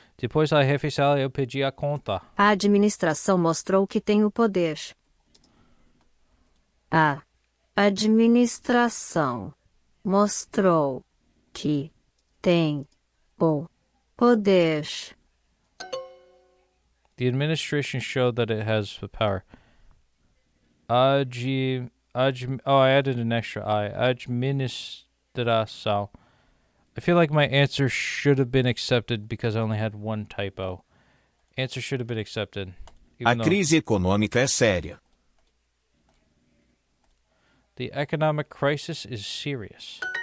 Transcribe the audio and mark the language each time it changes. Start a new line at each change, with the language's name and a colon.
Portuguese: Depois da refeição, eu pedi a conta. A administração mostrou que tem o poder. A administração mostrou que tem o poder.
English: The administration showed that it has the power. I added an extra I. Administração. I feel like my answer should have been accepted because I only had one typo. Answer should have been accepted.
Portuguese: A crise econômica é séria.
English: The economic crisis is serious.